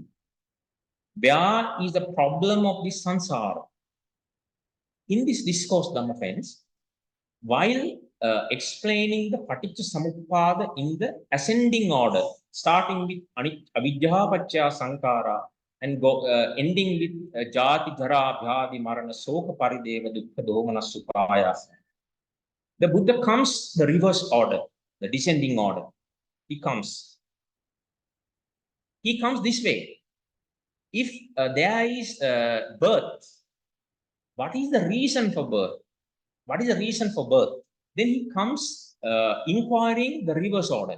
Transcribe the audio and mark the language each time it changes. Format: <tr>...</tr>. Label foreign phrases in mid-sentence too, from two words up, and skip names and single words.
<en>Where is the problem of this samsara? In this discourse, Dhamma friends, while explaining the</en> <pi>Paticca Samuppada</pi> <en>in the ascending order, starting with</en> <pi>Avidya Pacca Sankara</pi> <en>and ending with</en> <pi>Jati Dhara Bhyadi Marana Soka Parideva Dukkha Domana Supayasa,</pi> <en>the Buddha comes the reverse order, the descending order. He comes this way. If there is birth, what is the reason for birth? What is the reason for birth? Then he comes inquiring the reverse order.</en>